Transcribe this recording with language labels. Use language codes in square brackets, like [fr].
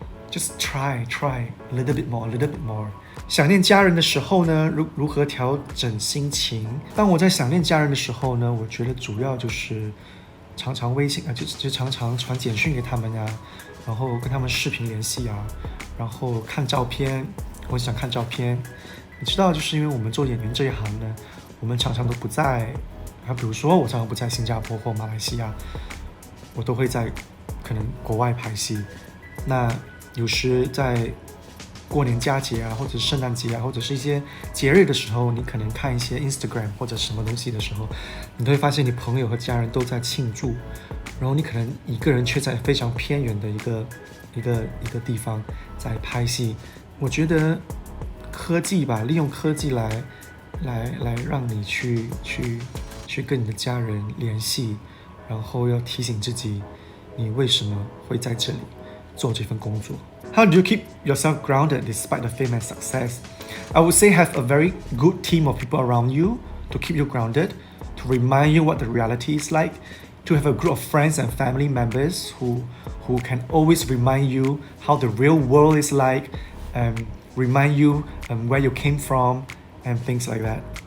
[en] Just try a little bit more. [zh] 想念家人的时候呢，如何调整心情？当我在想念家人的时候呢，我觉得主要就是常常微信就常常传简讯给他们呀，然后跟他们视频联系啊，然后看照片，我想看照片。你知道，就是因为我们做演员这一行呢，我们常常都不在，比如说我常常不在新加坡或马来西亚，我都会在可能国外拍戏。那有时在过年佳节啊，或者是圣诞节啊，或者是一些节日的时候，你可能看一些 Instagram 或者什么东西的时候，你都会发现你朋友和家人都在庆祝，然后你可能一个人却在非常偏远的一个地方在拍戏。我觉得科技吧，利用科技来让你去跟你的家人联系，然后要提醒自己，你为什么会在这里做这份工作。 [en] How do you keep yourself grounded despite the fame and success? I would say have a very good team of people around you to keep you grounded, to remind you what the reality is like, to have a group of friends and family members who can always remind you how the real world is like, remind you where you came from and things like that.